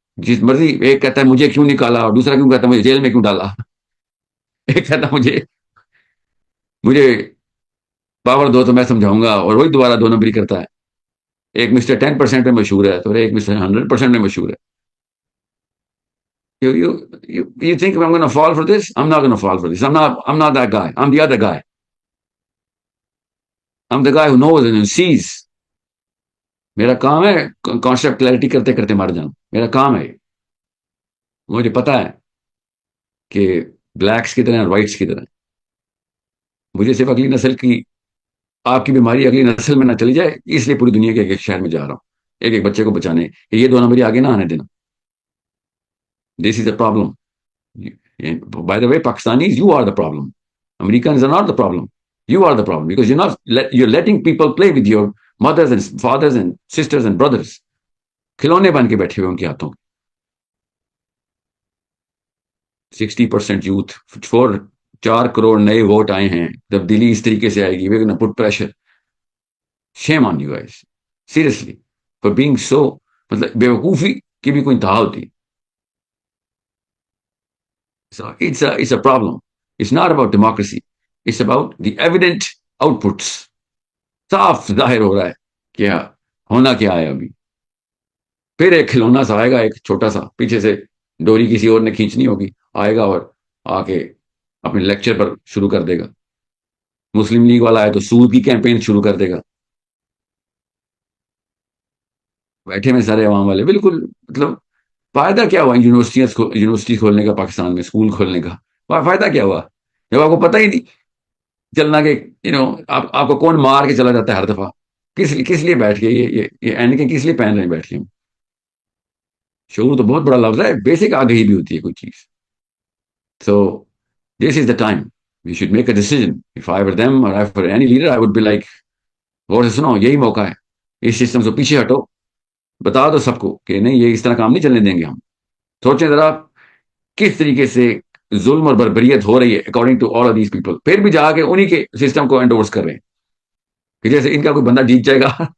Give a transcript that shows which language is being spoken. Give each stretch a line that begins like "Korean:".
Urdu: جس مرضی ایک کہتا ہے مجھے کیوں نکالا, اور دوسرا کیوں کہتا ہے مجھے جیل میں کیوں ڈالا. ایک کہتا ہے مجھے پاور دو تو میں سمجھاؤں گا, اور وہی دوبارہ 2 نمبری کرتا ہے. ایک مسٹر 10% میں مشہور ہے تو ایک مسٹر 100% میں مشہور ہے.
English: You think I'm going to fall for this? I'm not going to fall for this. I'm not that guy. I'm the other guy. I'm the guy who knows and sees.
Urdu: میرا کام ہے concept clarity کرتے کرتے مر جانا. میرا کام ہے. مجھے پتا ہے کہ بلیکس کی طرح اور وائٹس کی طرح مجھے صرف اگلی نسل کی, آپ کی بیماری اگلی نسل میں نہ چلی جائے, اس لیے پوری دنیا کے ایک شہر میں جا رہا ہوں ایک بچے کو بچانے کہ یہ 2 نمبری آگے نہ آنے دینا.
English: This is a problem. By the way Pakistanis, you are the problem. Americans are not the problem. You are the problem because you're letting people play with your mothers and fathers and sisters and brothers.
Urdu: کھلونے بن کے بیٹھے ہوئے ان کے ہاتھوں. 60% youth, 4 crore نئے vote آئے ہیں, تبدیلی اس طریقے سے آئے گی.
English: we're going to put pressure. Shame on you guys. Seriously. For being so,
Urdu: مطلب بیوقوفی کی بھی کوئی انتہا ہوتی.
English: So it's a problem. It's not about democracy. It's about the evident outputs.
Urdu: صاف ظاہر ہو رہا ہے کیا ہونا کیا ہے ابھی. پھر ایک کھلونا سا آئے گا, ایک چھوٹا سا, پیچھے سے ڈوری کسی اور نے کھینچنی ہوگی, آئے گا اور آ کے اپنے لیکچر پر شروع کر دے گا. مسلم لیگ والا ہے تو سود کی کیمپین شروع کر دے گا. بیٹھے میں سارے عوام والے بالکل, مطلب فائدہ کیا ہوا یونیورسٹی کھولنے کا, پاکستان میں اسکول کھولنے کا فائدہ کیا ہوا جب آپ کو پتہ ہی نہیں چلنا کہ آپ کو کون مار کے چلا جاتا ہے ہر دفعہ. کس لیے بیٹھ کے یہ اینکیں کس لیے پہن رہے ہیں بیٹھ کے. شعور تو بہت بڑا لفظ ہے, بیسک آگہی بھی ہوتی ہے کوئی چیز.
English: So this is the time we should make a decision. If I were them or I were any leader, I would be like,
Urdu: غور سے سنو, یہی موقع ہے, اس سسٹم سے پیچھے ہٹو, بتا دو سب کو کہ نہیں, یہ اس طرح کام نہیں چلنے دیں گے ہم. سوچیں ذرا کس طریقے سے ظلم اور بربریت ہو رہی ہے
English: According to all of these people.
Urdu: پھر بھی جا کے انہی کے سسٹم کو انڈورس کر رہے ہیں کہ جیسے ان کا کوئی بندہ جیت جائے گا.